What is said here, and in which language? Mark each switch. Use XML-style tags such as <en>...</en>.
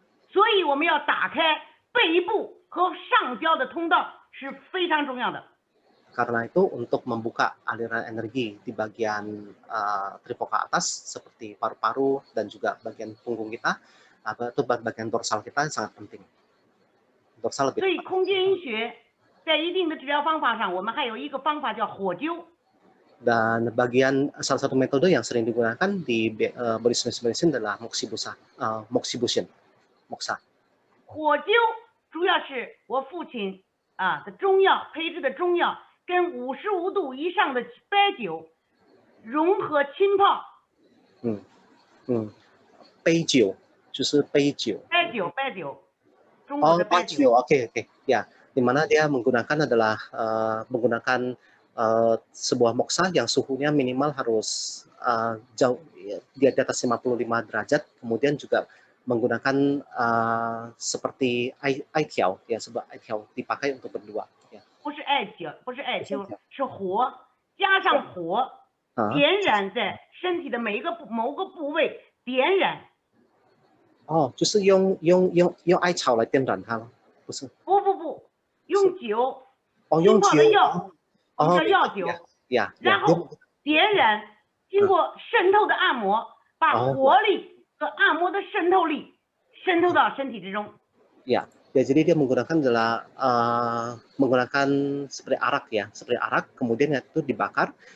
<zh>所以我们要打开背部和上焦的通道是非常重要的。</zh> <id>Karena itu untuk membuka aliran energi di bagian trifokal atas seperti paru-paru dan juga bagian punggung kita, atau bagian dorsal kita sangat penting. Dorsal lebih</id> <zh>所以空间医学在一定的治疗方法上，我们还有一个方法叫火灸。</zh> <id>Dan salah satu metode yang sering digunakan di Body Space Medicine adalah moxibustion, moksa.</id> <zh>火灸主要是我父亲的中药配制的中药，跟55度以上的白酒融合浸泡。杯酒就是杯酒。白酒，中国的白酒。</zh> <id>Oke, ya. Di mana dia menggunakan adalah menggunakan sebuah moksa yang suhunya minimal harus jauh di atas 55 derajat, kemudian juga menggunakan seperti aitiao ya, sebuah aitiao dipakai untuk berdua ya.</id> <zh>不是艾灸，是火加上火点燃在身体的某个部位点燃。哦，就是用艾草来点燃它了，不是？不，用酒，用泡的药，叫药酒，然后点燃，经过渗透的按摩，把活力和按摩的渗透力渗透到身体之中。</zh> <id>Ya, jadi dia menggunakan adalah menggunakan seperti arak, kemudian itu dibakar.</id>